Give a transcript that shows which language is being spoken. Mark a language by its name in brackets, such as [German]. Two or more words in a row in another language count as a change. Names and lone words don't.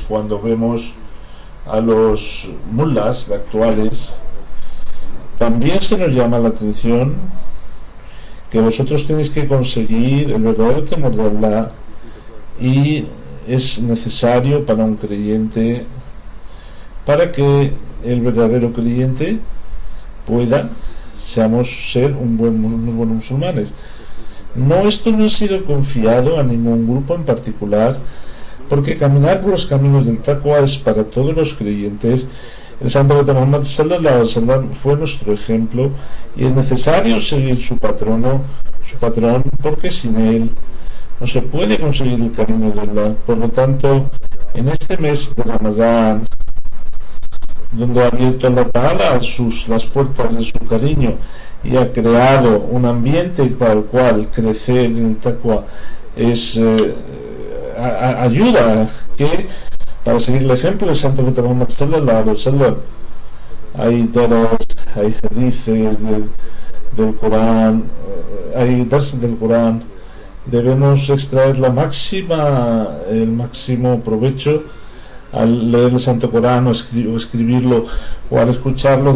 [Spanish] Cuando vemos a los mullahs actuales, también se nos llama la atención que vosotros tenéis que conseguir el verdadero temor de Allah, y es necesario para un creyente, para que el verdadero creyente pueda ser unos buenos musulmanes. Esto no ha sido confiado a ningún grupo en particular, porque caminar por los caminos del taqwa es para todos los creyentes. El Santo Profeta Muhammad [Arabic] صلى الله عليه وسلم [Spanish] fue nuestro ejemplo, y es necesario seguir su patrón, porque sin él no se puede conseguir el cariño de Allah. Por lo tanto, en este mes de Ramadán, donde ha abierto [Arabic] الله تعالى [Spanish] las puertas de su cariño y ha creado un ambiente para el cual crecer en el taqwa ayuda para seguir el ejemplo del Santo Profeta Muhammad [Arabic] صلى الله عليه وسلم. [Spanish] Hay daras, hay hadices del Corán, hay dars del Corán. Debemos extraer el máximo provecho al leer el Santo Corán o escribirlo, o al escucharlo.